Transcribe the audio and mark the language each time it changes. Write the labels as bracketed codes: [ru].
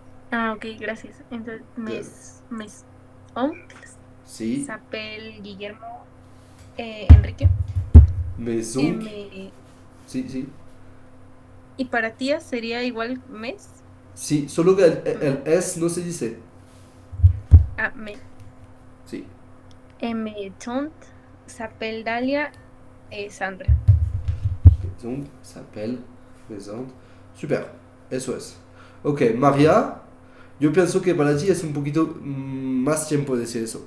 [es] Ah, ok, gracias. Entonces, [fr] mes oncles. [es] Sí. [fr] S'appelle Guillermo Enrique. Mes oncles. [es] Sí, sí. ¿Y para tías sería igual mes? Sí, solo que el S no se dice. Ah, me. Sí. [fr] Mes tante s'appelle Dalia Sandra. Donc, s'appelle présente. [es] Super, eso es. Ok, María, yo pienso que para ti es un poquito más tiempo decir eso.